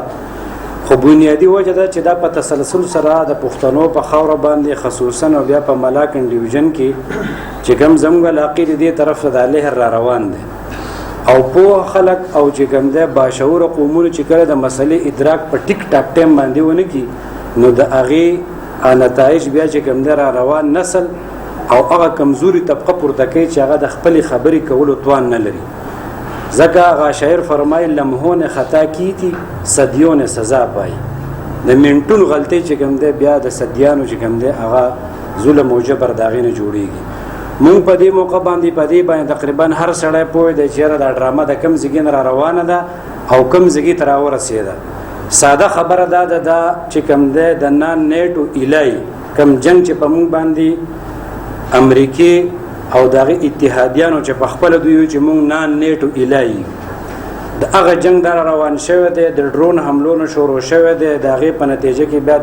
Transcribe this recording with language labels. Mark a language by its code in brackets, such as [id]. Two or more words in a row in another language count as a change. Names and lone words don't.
[ps] خو بنیادي وجه ده چې دا په تسلسل سره د پښتنو په خاوره باندې خصوصا او بیا په ملاکنډ ډیویژن کې چې کوم زموږ علاقې د دې طرف ته د لهر را روان دی او پوه خلک او چې کوم دی باشعوره قومونو چې کله د مسلې ادراک په ټیک ټاک ټایم باندې ونه کړي نو د هغې نتایج بیا چې کوم دی را روان نسل او هغه کمزوري طبقه پورته کوي چې هغه د خپلې خبرې کولو توان نه لري. ځکه هغه شاعر فرمایي [ur] لمحو نے خطا کی تھی صدیوں نے سزا پائی [ps] د منټون غلطۍ چې کوم دی بیا د صدیانو چې کوم دی هغه ظلم او جبر د هغې نه جوړېږي. مونږ په دې موقع باندې تقریبا هر سړی پوه دی چې دا ډرامه د کم ځای نه را روانه ده او کم ځای ته راورسېده. ساده خبره دا ده دا چې کوم دی د [en] non NATO ally [ps] کم جنګ چې په مونږ باندې امریکې او د هغې اتحادیانو چې په خپله دوی چې مونږ [en] non NATO ally [ps] د هغه جنګ دا روان شوی دی د ډرون حملو نه شروع شوی دی د هغې په نتیجه کې بیا